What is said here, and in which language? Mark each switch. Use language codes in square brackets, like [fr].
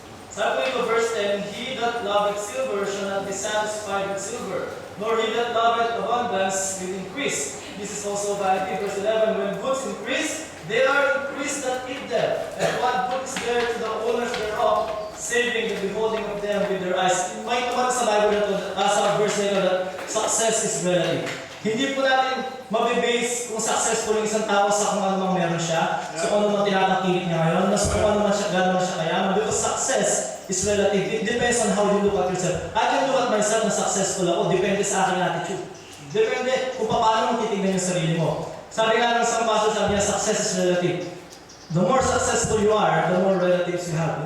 [tl] Sabi ko [en] verse 10, He that loveth silver shall not be satisfied with silver, nor he that loveth abundance with increase. This is also vanity. Verse 11, when goods increase, they are increased that eat them. And what good is there to the owners thereof, saving the beholding of them with their eyes. [tl] May naman sa Bible na ito, sa verse na ito, [en] that success is relative. [tl] Hindi po natin mabibase kung successful yung isang tao sa kung ano mang meron siya, so kung ano mang tinatangkilik niya ngayon, kung ano man siya, gano'n siya kayaman. [en] Because success is relative. It depends on how you look at yourself. I can look at myself [tl] na successful ako, depende sa aking attitude. Depende kung paano mo titignan yung sarili mo. Sabi nga ng isang pastor, sabi niya, [en] success is relative. The more successful you are, the more relatives you have.